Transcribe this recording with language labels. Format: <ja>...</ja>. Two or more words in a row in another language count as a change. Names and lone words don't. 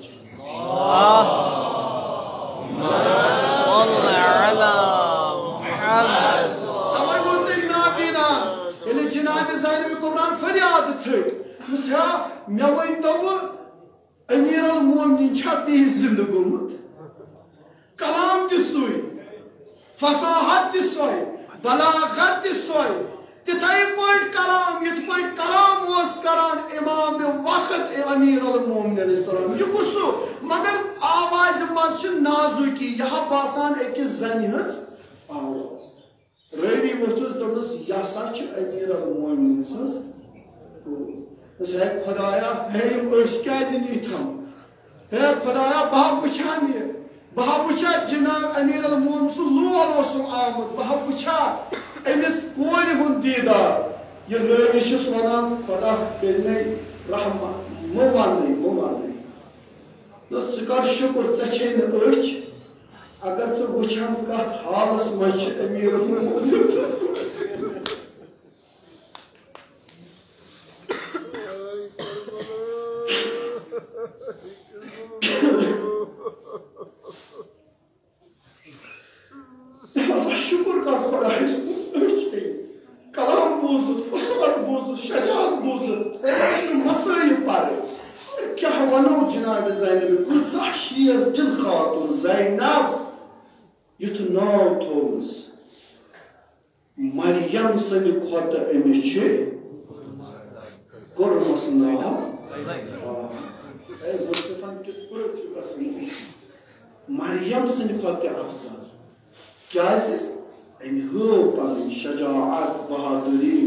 <ks>ییٚلہِ جناب زینب کبریٰ فریاد ژھٔٹۍ دوٚپُس ہا مےٚ ؤنۍتو امیر المومنین چھا بیٚیہِ زندٕ گوٚمُت کلام تہِ سُے فصاحت تہِ سۄے بلاغت تہِ سۄے تِتھے پٲٹھۍ کلام یِتھ پٲٹھۍ کلام اوس کران امام وقت امیر المومنین علیہ السلام یہِ کُس سُہ مگر آوازِ منٛز چھِ نازُکی یہِ ہا باسان أکِس زنہِ ہٕنٛز آواز رٲوی ووٚتھُس دوٚپنَس یہِ ہسا چھِ امیر المومنین سٕنٛز کوٗر ہے خۄدایا ہے یِم أچھ کیازِ نیٖتھَم ہے خۄدایا بہٕ ہا وٕچھان یہِ بہٕ ہا وٕچھا جناب امیر المومنین سُہ لول اوسُم آمُت بہٕ ہا وٕچھا أمِس کورِ ہُنٛد دیٖدار یہِ رٲوی چھُس وَنان خۄدا کٔرِنَے رحمت مہٕ وَننَے دوٚپُس ژٕ کر شُکُر ژےٚ چھے نہٕ أچھ اگر ژٕ وٕچھان کتھ حالس منٛز چھِ امیر المومنین شکر کر خۄدایس کلام بوٗزِتھ اصوٗل بوٗزِتھ شجاعت بوٗزِتھ مسٲیل پرٕنۍ کیٛاہ ونو جناب زینب کۭژاہ شیر دل خاتون زینب یُتھ ناو تھوٚومُس مریم سٕنٛدِ کھۄتہٕ أمِس چھِ کوٚرمس ناو مریم سٕنٛدِ کھۄتہٕ تہِ افضل کیازِ أمۍ ہٲو پنٕنۍ شجاعت بہادری</ks>